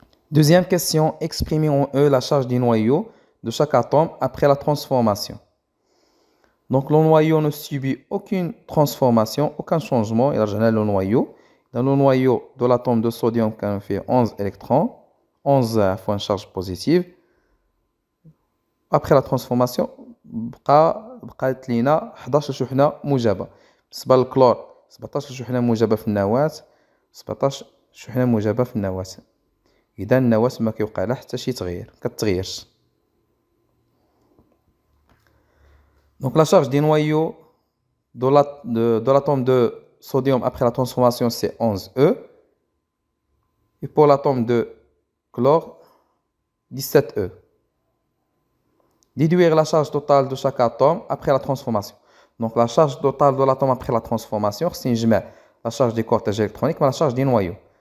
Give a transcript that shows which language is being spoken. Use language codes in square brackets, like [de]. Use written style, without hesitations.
[fr] Deuxième question, exprimez en E la charge du noyau de chaque atome après la transformation. Donc le noyau ne subit aucune transformation, aucun changement. Il a généré le noyau. Dans le noyau de l'atome de sodium, on fait 11 électrons, 11 fois une charge positive. Après la transformation, [ar] بقات لينا 11 شحنة موجبة. بالنسبة للكلور 17 شحنة موجبة في النواة 17 شحنة موجبة في النواة. إذا النواة ما كيوقع لها حتى شي تغيير كتغيرش. [fr] Donc la charge des noyaux de l'atome de sodium après la transformation c'est 11E. Et pour l'atome de chlore 17E. Déduire la charge totale de chaque atome après la transformation. Donc la charge totale de l'atome après la transformation c'est la charge du cortège électronique mais la charge des noyaux.